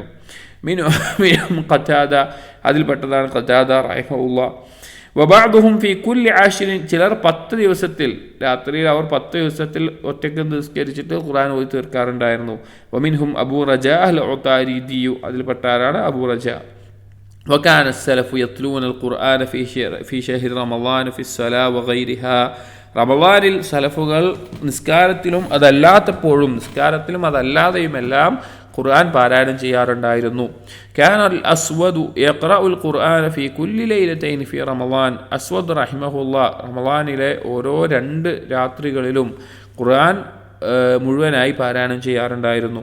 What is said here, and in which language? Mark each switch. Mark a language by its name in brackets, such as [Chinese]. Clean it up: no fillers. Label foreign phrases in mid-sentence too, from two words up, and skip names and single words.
[Malayalam] മിൻഹും ഖതാദ, അതിൽപ്പെട്ടതാണ് ഖതാദ റഹിമഹുല്ലാഹ്. [Arabic] وبعضهم في كل 10, [Malayalam] ചിലർ 10 ദിവസത്തിൽ, രാത്രിയിൽ അവർ 10 ദിവസത്തിൽ ഒറ്റയ്ക്ക് നിസ്കരിച്ചിട്ട് ഖുർആൻ ഓതി തീർക്കാറുണ്ടായിരുന്നു. വമിൻഹും അബൂ റജാ അൽ ഉതാരിദി, അതിൽപ്പെട്ടാരാണ് അബൂ റജാ. [Arabic] വകാന السلف يتلون القرآن في شهر رمضان في الصلاة وغيرها, [Malayalam] റമളാനിൽ സലഫുകൾ നിസ്കാരത്തിലും അതല്ലാതെയുമെല്ലാം ഖുർആൻ പാരായണം ചെയ്യാറുണ്ടായിരുന്നു. [Arabic] كان الأسود يقرأ القرآن في كل ليلتين في رمضان, [Malayalam] അസ്വദ് റഹിമഹുല്ലാഹ് റമളാനിലെ ഓരോ 2 രാത്രികളിലും ഖുർആൻ മുഴുവനായി പാരായണം ചെയ്യാറുണ്ടായിരുന്നു.